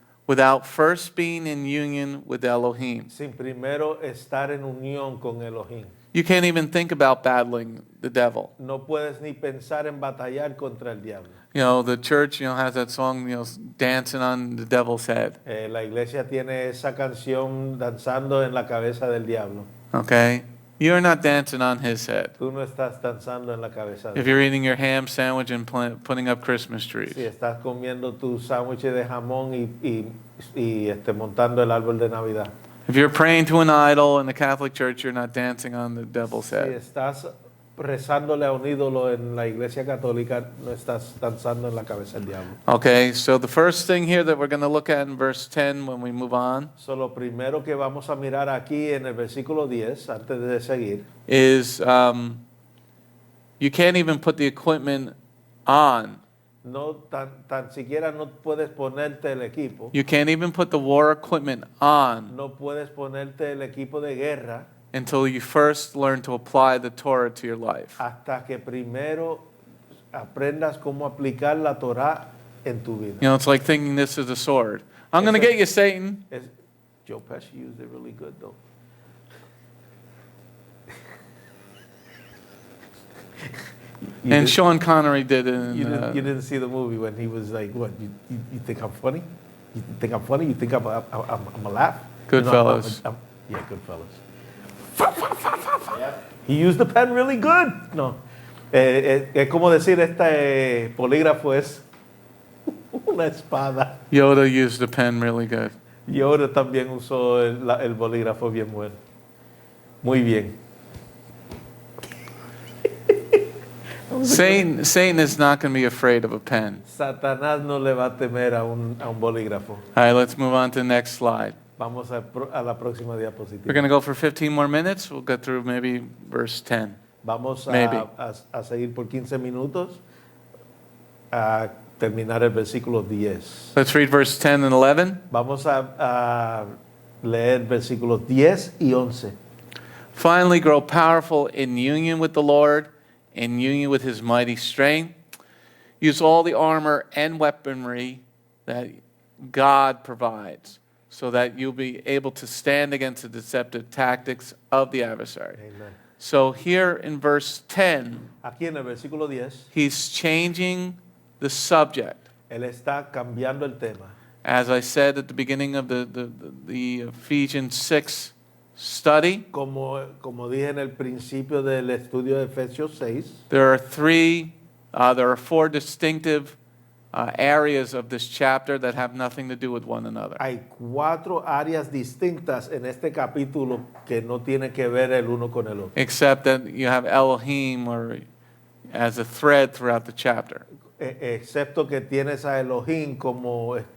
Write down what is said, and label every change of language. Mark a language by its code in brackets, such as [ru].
[en] without first being in union with Elohim. [es] sin primero estar en unión con Elohim. [en] You can't even think about battling the devil. [es] No puedes ni pensar en batallar contra el diablo. [en] You know, the church, has that song, dancing on the devil's head. [es] La iglesia tiene esa canción danzando en la cabeza del diablo. [en] Okay? You're not dancing on his head. [es] Tú no estás danzando en la cabeza del [en] If you're eating your ham sandwich and putting up Christmas trees. [es] Si estás comiendo tu sándwich de jamón y montando el árbol de Navidad. [en] If you're praying to an idol in the Catholic Church, you're not dancing on the devil's [es] Si [en] head. [es] estás rezándole a un ídolo en la iglesia católica, no estás danzando en la cabeza del diablo. [en] Okay, so the first thing here that we're going to look at in verse 10 when we move on [es] So, lo primero que vamos a mirar aquí en el versículo 10, antes de seguir, [en] is you can't even put the equipment on. [es] no tan siquiera no puedes ponerte el equipo, [en] You can't even put the war equipment on [es] no puedes ponerte el equipo de guerra [en] until you first learn to apply the Torah to your life. [es] hasta que primero aprendas cómo aplicar la Torah en tu vida. [en] You know, it's like thinking this is a sword. I'm going to get you, Satan. Joe Pesci used it really good though. And Sean Connery did it. You didn't see the movie when he was like, "What? You think I'm funny? You think I'm funny? You think I'm a laugh?" Goodfellas. Yeah, Goodfellas. He used the pen really good. [es] No, es como decir polígrafo es una espada. [en] Yoda used the pen really good. [es] Yoda también usó el bolígrafo bien bueno. Muy bien. [en] Satan is not going to be afraid of a pen. [es] Satanás no le va a temer a un bolígrafo. [en] All right, let's move on to the next slide. [es] Vamos a la próxima [en] We're [es] diapositiva. [en] going to go for 15 more minutes. We'll get through maybe verse 10. [es] Vamos [en] Maybe. [es] a seguir por 15 minutos a terminar el versículo 10. [en] Let's read verse 10 and 11. [es] Vamos a leer versículos 10 y 11. [en] Finally, grow powerful in union with the Lord, in union with his mighty strength. Use all the armor and weaponry that God provides, so that you'll be able to stand against the deceptive tactics of the adversary. Amen. So here in verse 10, [es] Aquí en el versículo 10, [en] he's changing the subject. [es] él está cambiando el tema. [en] As I said at the beginning of the Ephesians 6 study, [es] Como dije en el principio del estudio de Efesios 6, [en] there are four distinctive areas of this chapter that have nothing to do with one another. [es] hay 4 áreas distintas en este capítulo que no tienen que ver el uno con el otro. [en] Except that you have Elohim or as a thread throughout the chapter. [es] Excepto que tienes a Elohim como